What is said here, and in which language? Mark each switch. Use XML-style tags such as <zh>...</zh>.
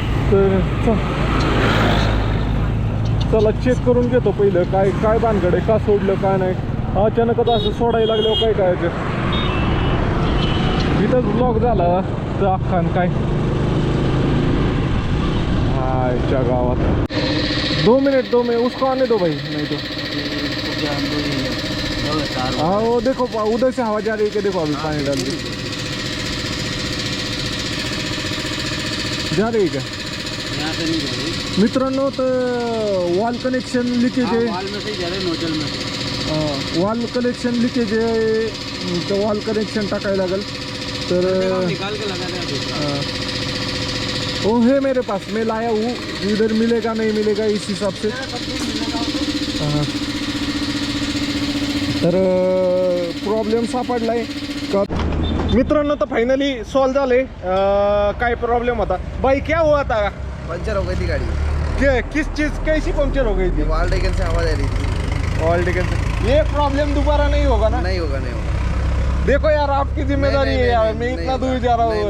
<mr>तर चला चेक करून घेतो पहिलं काय काय भानगड आहे, का सोडलं काय नाही. अचानकच असं सोडायला लागल्यावर काय करायचं. इथंच ब्लॉक झाला तर अख्खान काय हायच्या गावात.</mr> <hi>2 मिनट उसको आने दो भाई. नहीं तो हाँ वो देखो उधर से हवा जा रही है कि देखो अभी पानी डाल दी जा रही है क्या? यहाँ से नहीं जा रही</hi> <mr>मित्रांनो. तर वॉल कनेक्शन लिकेज आहे.</mr> <hi>वॉल में से जा रहे नोजल में.</hi> <mr>वॉल कनेक्शन लिकेज आहे. तर वॉल कनेक्शन टाकायला लागेल. तर</mr> <hi>निकाल के लगा दें. वो है मेरे पास, मैं लाया हूँ. इधर मिलेगा नहीं मिलेगा इस हिसाब से.</hi> <mr>तर प्रॉब्लेम सापडलाय का मित्रांनो. तर फायनली सॉल्व झाले. काय प्रॉब्लेम होता भाई,</mr> <hi>क्या हुआ था? पंचर हो गई थी गाड़ी. किस चीज़ कैसी पंक्चर हो गई थी? वॉल डेकन से हवा दे रही थी. वॉल डेकन से. ये प्रॉब्लम दोबारा नहीं होगा ना? नहीं होगा. देखो यार आपकी जिम्मेदारी है यार, मैं इतना दूर जा रहा हूँ.</hi>